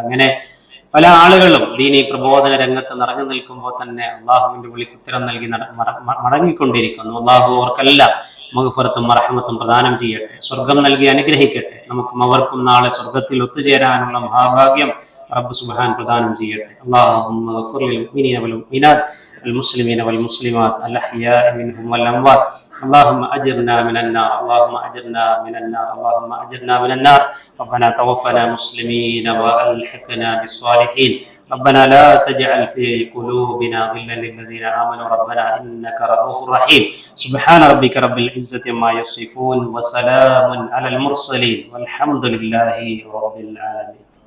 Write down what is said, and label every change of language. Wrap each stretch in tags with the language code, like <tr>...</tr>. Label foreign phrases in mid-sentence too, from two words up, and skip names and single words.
<ml>അങ്ങനെ പല ആളുകളും ദീനി പ്രബോധന രംഗത്ത് നിറഞ്ഞു നിൽക്കുമ്പോൾ തന്നെ അള്ളാഹുവിന്റെ വിളിക്ക് ഉത്തരം നൽകി മടങ്ങിക്കൊണ്ടിരിക്കുന്നു. അള്ളാഹു അവർക്കെല്ലാം മഗ്ഫിറത്തും മർഹമത്തും പ്രദാനം ചെയ്യട്ടെ, സ്വർഗം നൽകി അനുഗ്രഹിക്കട്ടെ. നമുക്കും അവർക്കും നാളെ സ്വർഗത്തിൽ ഒത്തുചേരാനുള്ള മഹാഭാഗ്യം</ml> <ar>رب سبحان</ar> <ml>പ്രദാനം ചെയ്യട്ടെ.</ml> <ar>اللهم اغفر للمؤمنين والمؤمنات المسلمين والمسلمات الأحياء منهم والأموات اللهم أجرنا من النار اللهم أجرنا من النار اللهم أجرنا من النار ربنا توفنا مسلمين وألحقنا بالصالحين ربنا لا تجعل في قلوبنا غلا للذين آمنوا ربنا إنك رؤوف رحيم سبحان ربك رب العزة عما يصفون وسلام على المرسلين والحمد لله رب العالمين.</ar>